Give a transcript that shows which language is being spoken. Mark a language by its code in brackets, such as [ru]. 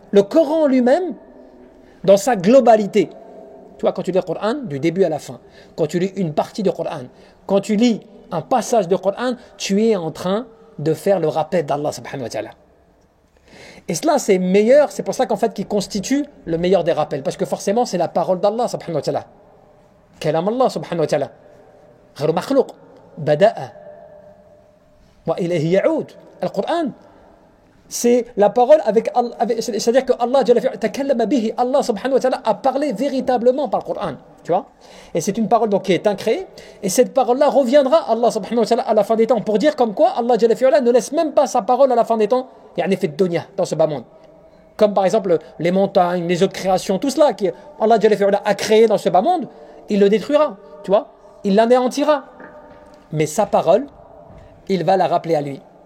[fr] Le Coran lui-même dans sa globalité. Tu vois, quand tu lis le Coran, du début à la fin, quand tu lis une partie du Coran, quand tu lis un passage du Coran, tu es en train de faire le rappel d'Allah subhanahu wa ta'ala. Et cela, c'est meilleur, c'est pour ça qu'en fait, qui constitue le meilleur des rappels, parce que forcément, c'est la parole d'Allah subhanahu wa ta'ala. [ar] Kalam Allah subhanahu wa ta'ala. غير مخلوق بدأ وإليه يعود. [fr] Le Coran, c'est la parole c'est-à-dire que [ar] Allah takallama bihi, [fr] Allah subhanahu wa ta'ala a parlé véritablement par le Coran, tu vois, et c'est une parole donc qui est incréée, et cette parole-là reviendra Allah subhanahu wa ta'ala à la fin des temps, pour dire comme quoi Allah ne laisse même pas sa parole à la fin des temps, fait dunya, dans ce bas monde, comme par exemple les montagnes, les autres créations, tout cela qui Allah a créé dans ce bas monde, il le détruira, tu vois, il l'anéantira, mais sa parole, il va la rappeler à lui.